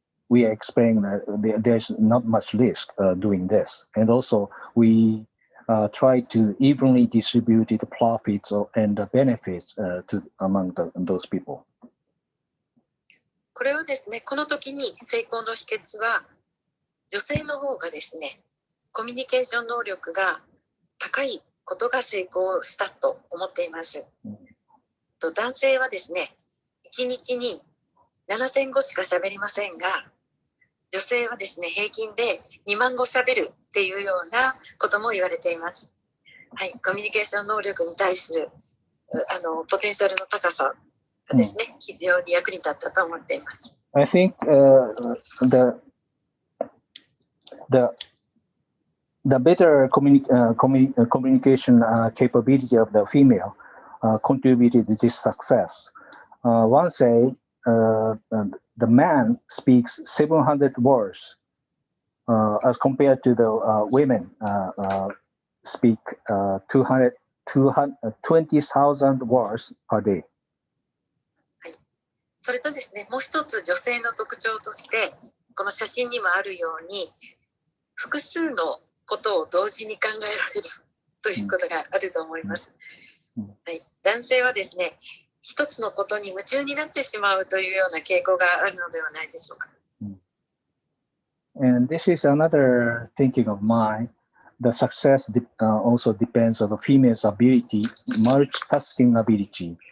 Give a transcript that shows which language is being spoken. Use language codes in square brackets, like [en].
[en] We are explaining that there's not much risk doing this, and also we try to evenly distribute the profits and the benefits among those people. [ja] これをですね、この時に成功の秘訣は、女性の方がですね、コミュニケーション能力が高いことが成功したと思っています。男性はですね、1日に7000語しか喋りませんが、女性はですね、平均で2万語喋るっていうようなことも言われています。はい、コミュニケーション能力に対するポテンシャルの高さがですね、非常に役に立ったと思っています。 [en] I think the better communication capability of the female contributed to this success. One say the man speaks 700 words as compared to the women speak 20,000 words per day. [ja] それとですね、もう一つ女性の特徴として、この写真にもあるように、複数のことを同時に考えられるということがあると思います。はい、男性はですね、一つのことに夢中になってしまうというような傾向があるのではないでしょうか。 [en] And this is another thinking of mine. The success also depends on the female's ability, multitasking ability.